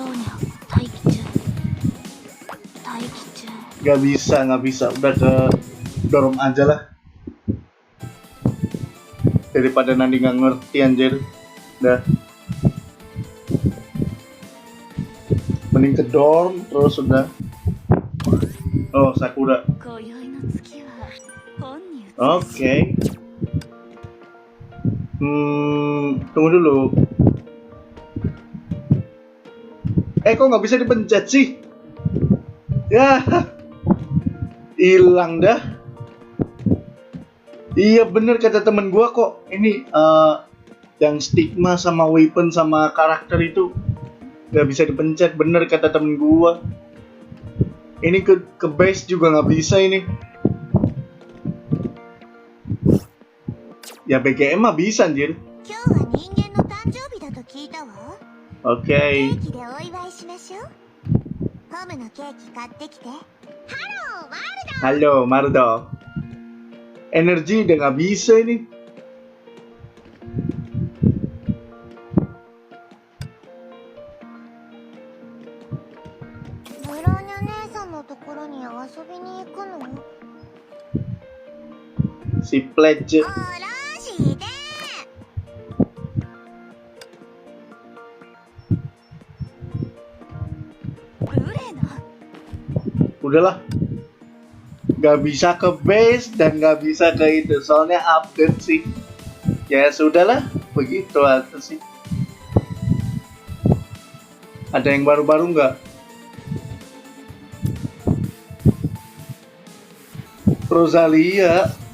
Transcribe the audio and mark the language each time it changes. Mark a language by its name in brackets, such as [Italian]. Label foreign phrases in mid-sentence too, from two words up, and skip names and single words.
[Indonesian] Gak bisa. Udah ke dorm aja lah. Daripada nanti nggak ngerti anjir. Udah. Mending ke dorm terus udah. Oh, Sakura. [Japanese] 今宵の月は本に映る [Indonesian] Oke. Tunggu dulu. Kok nggak bisa dipencet sih? Ya, hilang dah. Iya bener kata temen gua kok. Ini yang stigma sama weapon sama karakter itu nggak bisa dipencet. Bener kata temen gua. Ini ke base juga nggak bisa ini. Ya BGM mah bisa anjir. [Japanese] 今日は人間の誕生日だと聞いたわ。 [Indonesian] Oke. [Japanese] ケーキでお祝いしましょう。ホムのケーキ買ってきて。ハロー、ワールド。 [Indonesian] Halo Mardo. Energi udah nggak bisa ini. [Japanese] ブローニャ姉さんのところに遊びに行くの？ [Indonesian] Si Pledge. [Japanese] おろして。ブレナ。 [Indonesian] Udahlah. Nggak bisa ke base dan nggak bisa ke itu. Soalnya update sih. Ya sudahlah. Begitu aja sih. Ada yang baru-baru nggak? Rosalia.